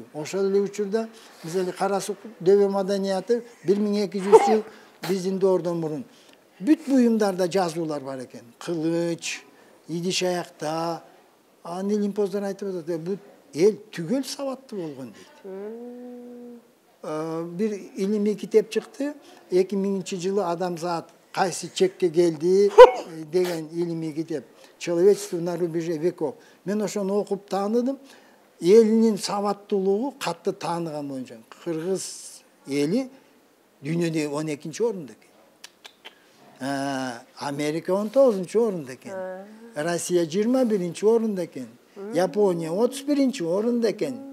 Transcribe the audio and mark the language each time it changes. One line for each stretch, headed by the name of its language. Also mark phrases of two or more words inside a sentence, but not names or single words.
Kyrgyz: Ошол эле учурда мисалы Карасук дөбө маданияты 1200 жыл биздин доордон мурун бүт буюмдарда жазуулар бар экен. Кылыч, идиш аякта, Лимпоздор айтып атат. Бул эл түгөл сабаттуу болгон дейт. Бир илимий китеп чыкты. 2000 Адамзат кайсы чекке келди деген илимий китеп.
Russian: Человечество на рубеже веков.
Kyrgyz: Мен ошону окуп тааныдым. Элинин сабаттуулугу катты тааныган боюнча кыргыз эли дүйнөдө 12-орунда экен. Америка 19-орунда экен. Россия 21-орунда экен. Япония 31-орунда экен.